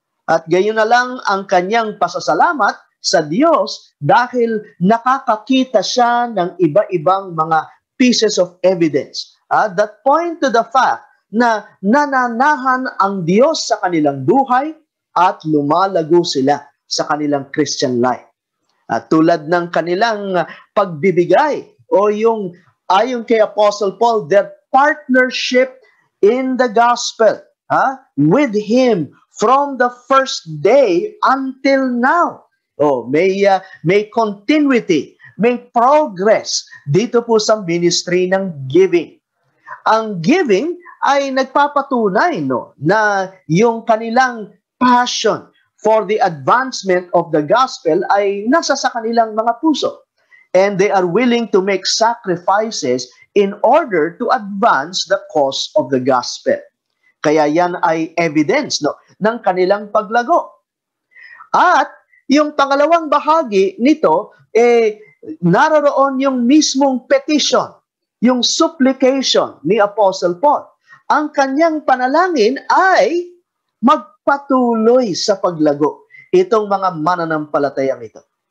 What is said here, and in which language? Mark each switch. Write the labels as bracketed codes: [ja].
[tl] At gayon na lang ang kanyang pasasalamat sa Diyos dahil nakakakita siya ng iba-ibang mga [en] pieces of evidence that point to the fact [tl] na nananahan ang Diyos sa kanilang buhay at lumalago sila sa kanilang Christian life. At tulad ng kanilang pagbibigay o yung ayon kay [en] Apostle Paul, their partnership in the gospel with him from the first day until now. [tl] May continuity, may progress dito po sa ministry ng giving. Ang giving ay nagpapatunay na yung kanilang [en] passion for the advancement of the gospel [tl] ay nasa sa kanilang mga puso. [en] And they are willing to make sacrifices in order to advance the cause of the gospel. [tl] Kaya yan ay evidence ng kanilang paglago. At yung pangalawang bahagi nito, naroroon yung mismong petition, yung supplication ni Apostle Paul. Ang kanyang panalangin ay magpatuloy sa paglago itong mga mananampalatayang ito.